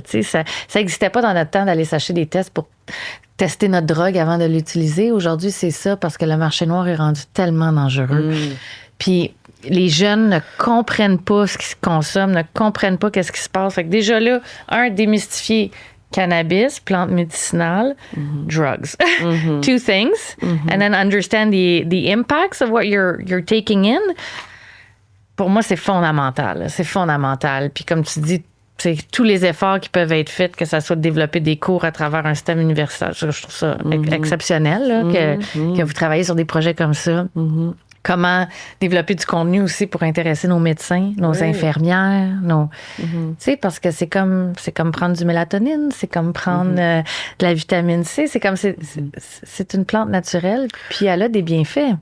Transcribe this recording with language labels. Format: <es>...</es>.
<fr>Tu sais, ça n'existait pas dans notre temps d'aller s'acheter des tests pour tester notre drogue avant de l'utiliser. Aujourd'hui, c'est ça parce que le marché noir est rendu tellement dangereux. Puis les jeunes ne comprennent pas ce qu'ils consomment, ne comprennent pas qu'est-ce qui se passe. Fait que déjà là, démystifier cannabis, plante médicinale, drugs.</fr> <en>2 things. And then understand the impacts of what you're taking in.</en> <fr>Pour moi, c'est fondamental. C'est fondamental. Puis comme tu dis, c'est tous les efforts qui peuvent être faits, que ça soit de développer des cours à travers un système universitaire. Je trouve ça exceptionnel là, que vous travaillez sur des projets comme ça. Comment développer du contenu aussi pour intéresser nos médecins, nos infirmières, tu sais, parce que c'est comme prendre du mélatonine, c'est comme prendre de la vitamine C, c'est une plante naturelle, puis elle a des bienfaits.</fr>